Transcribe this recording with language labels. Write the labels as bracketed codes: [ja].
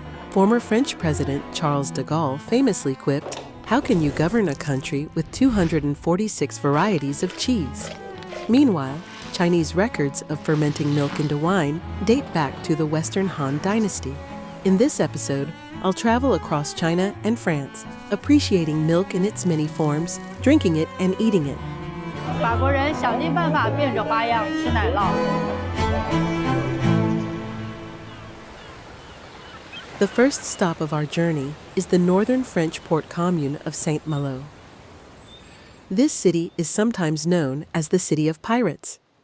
[en] Former French President Charles de Gaulle famously quipped, "How can you govern a country with 246 varieties of cheese?" Meanwhile, Chinese records of fermenting milk into wine date back to the Western Han Dynasty. In this episode, I'll travel across China and France, appreciating milk in its many forms, drinking it and eating it. [zh] 法国人想尽办法变着花样吃奶酪。 [en] The first stop of our journey is the northern French port commune of Saint-Malo. This city is sometimes known as the City of Pirates.